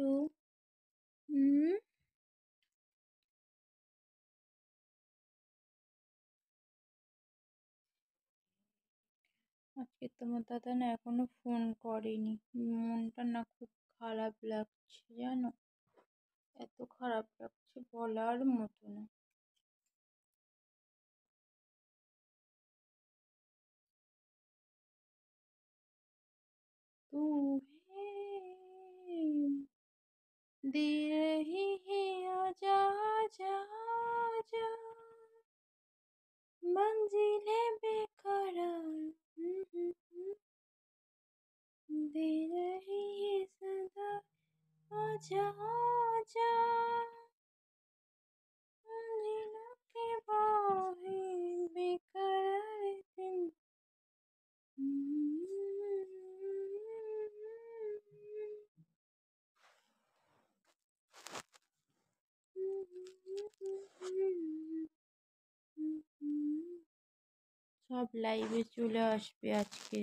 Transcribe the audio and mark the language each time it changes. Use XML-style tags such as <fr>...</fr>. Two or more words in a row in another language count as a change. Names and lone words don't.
<bn>হুম। আজকে তোমার দাদা না এখনো ফোন করেনি। মনটা না খুব খারাপ লাগছে, জানো? এত খারাপ লাগছে বলার মতো না।</bn> <hi>तू है दे रही है, आजा आजा आजा, मंजिल है बेकरार, दे रही है सदा, आजा आजा, मंजिलों के बाहें बेकरार दिन।</hi> <bn>সব লাইভে চলে আসবে আজকে।</bn>